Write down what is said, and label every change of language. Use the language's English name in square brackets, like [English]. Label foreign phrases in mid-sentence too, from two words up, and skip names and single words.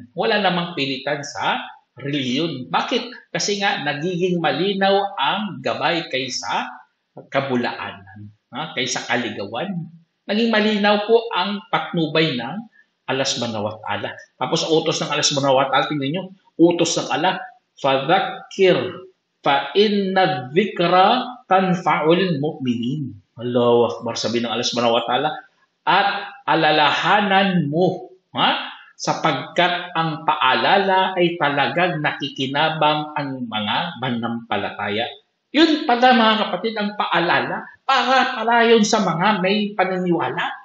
[Filipino] Wala namang pilitan sa reliyon. Bakit? Kasi nga, nagiging malinaw ang gabay kaysa kabulaanan, kaysa kaligawan. Naging malinaw po ang patnubay ng Allah [Arabic] سبحانه وتعالى. [Filipino] Tapos utos ng Allah [Arabic] سبحانه وتعالى, [Filipino] tingnan nyo, utos ng Allah, [Arabic] فذكر فإن الذكرى تنفع المؤمنين. الله أكبر, [Filipino] sabi ng Allah [Arabic] سبحانه وتعالى, [Filipino] at alalahanan mo, sapagkat ang paalala ay talagang nakikinabang ang mga manampalataya. Yun pala mga kapatid, ang paalala, para yun sa mga may paniniwala.